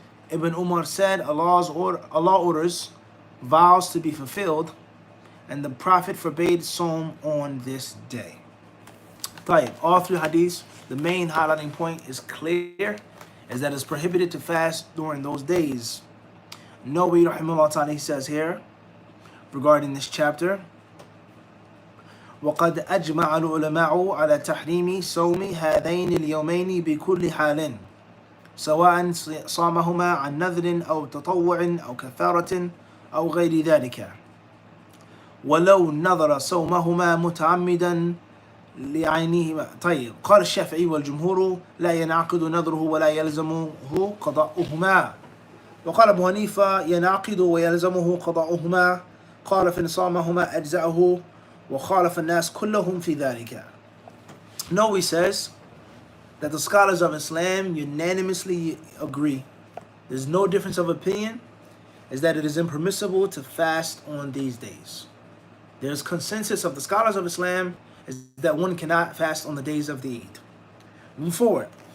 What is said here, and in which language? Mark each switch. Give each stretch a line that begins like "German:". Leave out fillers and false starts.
English: Ibn Umar said Allah orders vows to be fulfilled, and the Prophet forbade Sawm on this day. All three hadiths, the main highlighting point is clear, is that it's prohibited to fast during those days.
Arabic: Nawawi rahimahullah ta'ala, he says here regarding this chapter, وَقَدْ أَجْمَعَ الْعُلَمَاءُ عَلَى تَحْرِيمِ صَوْمِ هَذَيْنِ الْيَوْمَيْنِ بِكُلِّ حَالٍ سواء صامهما عن نذر أو تطوع أو كفارة أو غير ذلك ولو نظر صومهما متعمدا لعينهما. طيب، قال الشافعي والجمهور لا ينعقد نذره ولا يلزمه قضاؤهما، وقال أبو حنيفة ينعقد ويلزمه قضاؤهما، قال فإن صامهما أجزأه، وخالف الناس كلهم في ذلك.
English: Nawawi says that the scholars of Islam unanimously agree, there's no difference of opinion, is that it is impermissible to fast on these days. There's consensus of the scholars of Islam is that one cannot fast on the days of the Eid. Move forward.